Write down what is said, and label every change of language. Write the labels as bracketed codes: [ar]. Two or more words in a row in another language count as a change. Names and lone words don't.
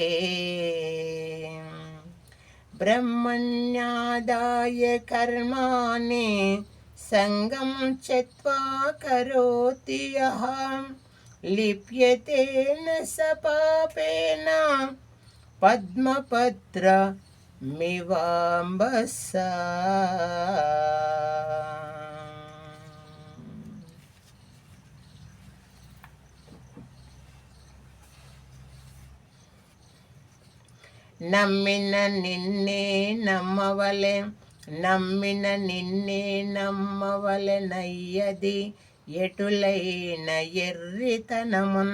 [sa] ब्रह्मण्यादाय कर्माणि सङ्गं त्यक्त्वा करोति यः। लिप्यते न स पापेन पद्मपत्रमिवाम्बसा। [te] నమ్మిన నిన్నే నమ్మవలె నమ్మిన నిన్నే నమ్మవలెనయ్యది ఎటులైన ఎర్రితనమున్.